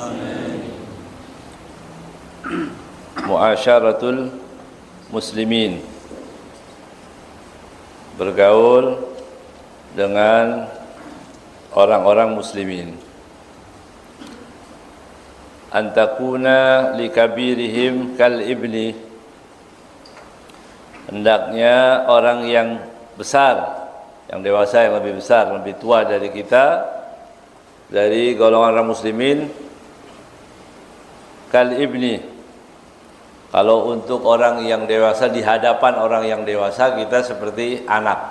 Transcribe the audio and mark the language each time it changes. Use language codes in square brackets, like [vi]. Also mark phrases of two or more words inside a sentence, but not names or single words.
[ar] Muasyaratul muslimin, [id] bergaul dengan orang-orang muslimin. [ar] Antakuna likabirihim kal ibni, [id] hendaknya orang yang besar, yang dewasa, yang lebih besar, lebih tua dari kita, dari golongan orang muslimin, [ar] kal ibni. [id] Kalau untuk orang yang dewasa, di hadapan orang yang dewasa kita seperti anak.